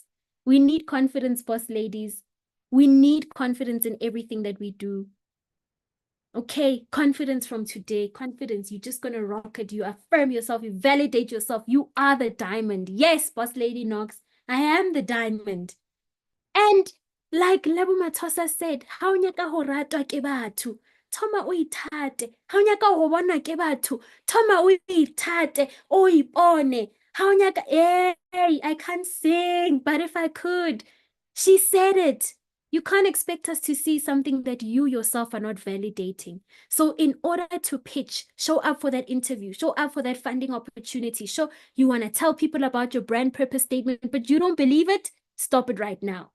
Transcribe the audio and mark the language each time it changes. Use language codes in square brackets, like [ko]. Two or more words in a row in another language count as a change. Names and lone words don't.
[en] We need confidence, boss ladies. We need confidence in everything that we do. Okay, confidence from today. Confidence. You're just going to rock it. You affirm yourself. You validate yourself. You are the diamond. Yes, Boss Lady Knox, I am the diamond. And like Lebo Mathosa said, [st] ha o nyaka ho ratwa ke batho, thoma o ithate. Ha o nyaka ho bonwa ke batho, thoma o ithate, o ipone. Ha o nyaka, [en] hey, I can't sing, but if I could. She said it. You can't expect us to see something that you yourself are not validating. So in order to pitch, show up for that interview, show up for that funding opportunity, you want to tell people about your brand purpose statement, but you don't believe it, stop it right now.